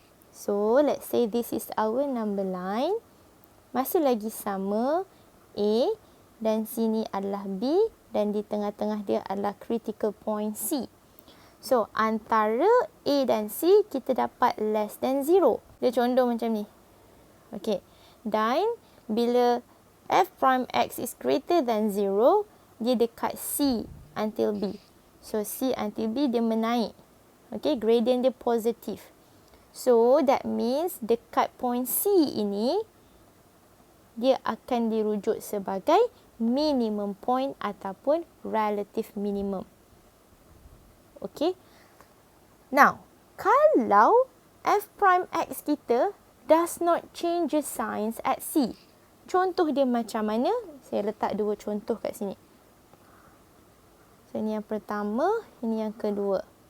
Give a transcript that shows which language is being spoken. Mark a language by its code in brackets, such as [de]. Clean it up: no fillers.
[en] So, let's say this is our number line. [ms] Masih lagi sama, A dan sini adalah B dan di tengah-tengah dia adalah critical point C. So, antara A dan C kita dapat [en] less than 0. [ms] Dia condong macam ni. Okay. Dan bila F prime X [en] is greater than 0, [ms] dia dekat C until B. So, C until B dia menaik. Okay, gradient dia positif. So, that means dekat point C ini, dia akan dirujuk sebagai minimum point ataupun relative minimum. Okay. Now, kalau F prime X kita [en] does not change the signs at C. [ms] Contoh dia macam mana? Saya letak dua contoh kat sini. So, ini yang pertama, ini yang kedua.